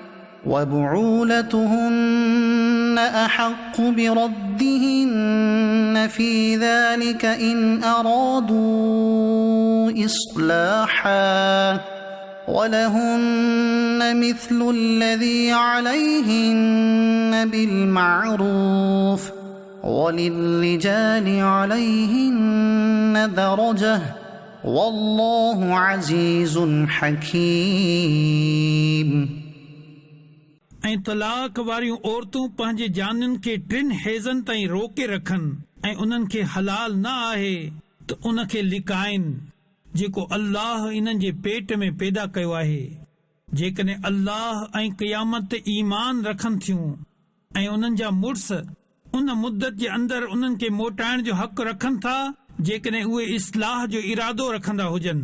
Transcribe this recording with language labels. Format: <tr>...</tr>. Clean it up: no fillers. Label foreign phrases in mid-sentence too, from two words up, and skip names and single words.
<ar>وبعولتهن أحق بردهن في ذلك إن أرادوا إصلاحا ولهن مثل الذي عليهن بالمعروف وللرجال عليهن درجة والله عزيز حكيم۔</ar> <sd>ऐं तलाक वारियूं औरतूं पंहिंजे जाननि खे 3 हैज़नि ताईं रोके रखनि ऐं उन्हनि खे हलाल न आहे त उन खे लिकाइनि जेको अल्लाह इन्हनि जे पेट में पैदा कयो आहे। जेकॾहिं अल्लाह ऐं क़यामत ते ईमान रखनि थियूं ऐं उन्हनि जा मुड़ुस उन मुद्दत जे अंदरि उन्हनि खे मोटाइण जो हक़ रखनि था जेकॾहिं उहे इस्लाह जो इरादो रखंदा हुजनि।</sd>